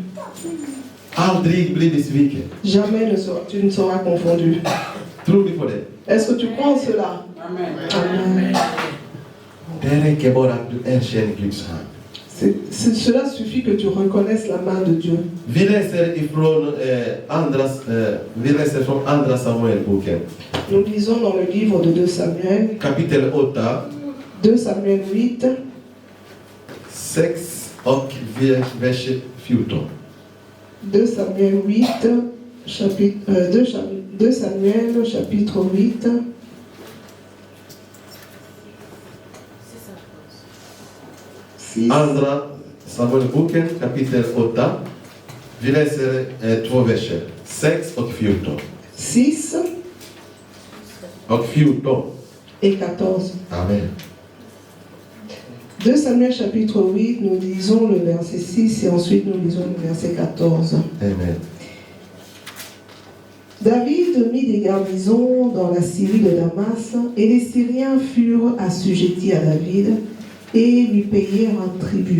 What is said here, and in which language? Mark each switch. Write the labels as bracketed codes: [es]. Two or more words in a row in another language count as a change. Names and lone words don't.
[fr] Jamais tu ne seras confondu. Est-ce que tu crois en cela? Amen. Cela suffit que tu reconnaisses la main de Dieu. [sv] Vi läser från andra Samuel-boken. [fr] Nous lisons dans le livre de 2 Samuel, [sv] Kapitel 8, [fr] 2 Samuel 8, [sv] 6 och vers 14. [fr] 2 Samuel 8, 2 Samuel chapitre 8. [sv] Andra Samuel-boken, kapitel 8. Vi läser 2 verser, 6 och 14. 6 Och 14. [fr] et 14. Amen. 2 Samuel chapitre 8, nous lisons le verset 6 et ensuite nous lisons le verset 14. Amen. David mit des garnisons dans la Syrie de Damas, et les Syriens furent assujettis à David et lui payèrent un tribut.